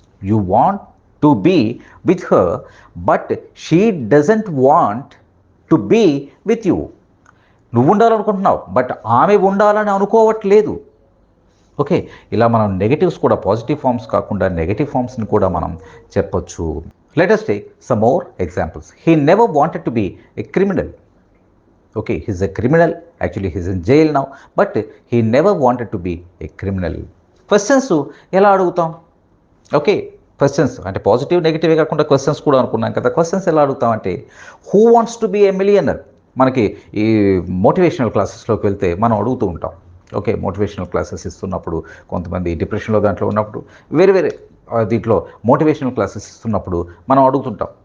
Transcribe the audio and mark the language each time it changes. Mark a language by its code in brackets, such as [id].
[en] You want to be with her but she doesn't want to be with you. [te] నువ్వు ఉండాలనుకుంటున్నావు but ఆమె ఉండాలని అనుకోవట్లేదు. Okay, ఇలా మనం నెగటివ్స్ కూడా పాజిటివ్ ఫార్మ్స్ కాకుండా నెగటివ్ ఫార్మ్స్ని కూడా మనం చెప్పొచ్చు. [en] Let us take some more examples. He never wanted to be a criminal. Okay, he's a criminal. Actually, he's in jail now, but he never wanted to be a criminal. [te] Questions ఎలా అడుగుతాం? Okay, questions అంటే positive నెగిటివే కాకుండా questions కూడా అనుకున్నాం కదా. Questions ఎలా అడుగుతాం అంటే [en] Who wants to be a millionaire. [te] మనకి ఈ మోటివేషనల్ క్లాసెస్లోకి వెళ్తే మనం అడుగుతూ ఉంటాం. ఓకే, మోటివేషనల్ క్లాసెస్ ఇస్తున్నప్పుడు కొంతమంది డిప్రెషన్లో దాంట్లో ఉన్నప్పుడు వేరే దీంట్లో మోటివేషనల్ క్లాసెస్ ఇస్తున్నప్పుడు మనం అడుగుతుంటాం.